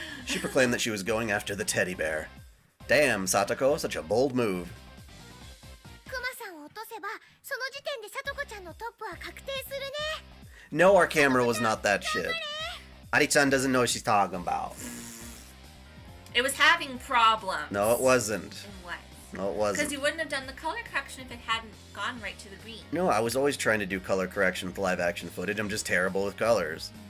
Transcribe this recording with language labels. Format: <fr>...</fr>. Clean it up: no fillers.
<en>She proclaimed that she was going after the teddy bear. Damn, Satoko, such a bold move.</en> <ja>クマさんを落とせばその時点でさとこちゃんのトップは確定するね</ja> <en>No, our camera was not that shit. Ari-chan doesn't know what she's talking about. It was having problems. No, it wasn't. And what? No, it Because wasn't. you wouldn't have done the color correction if it hadn't gone right to the green. No, I was always trying to do color correction with live action footage. I'm just terrible with colors.</en>